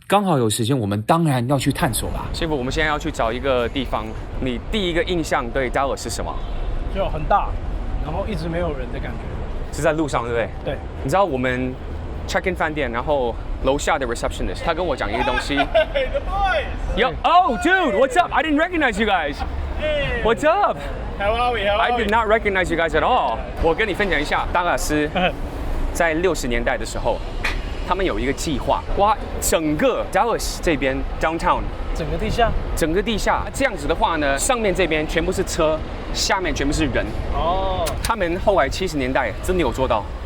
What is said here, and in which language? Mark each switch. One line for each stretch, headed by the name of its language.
Chinese: 剛好有時間，我們當然要去探索啦。師傅，我們現在要去找一個地方。你第一個印象對達拉斯是什麼？就很大，然後一直沒有人的感覺。是在路上，對不對？對。你知道我們 check in 飯店，然後樓下的 receptionist 他跟我講一個東西。
English: Hey, the boys! Yo, oh, dude, what's up? I didn't recognize you guys. Hey! What's up? How are we? How I are we? did not recognize you guys at all.
Chinese: 我跟你分享一下，達拉斯在60年代的時候，他們有一個計劃，挖整個 Dallas 這邊 downtown，整個地下，整個地下。這樣子的話呢，上面這邊全部是車，下面全部是人。哦。他們後來70年代真的有做到。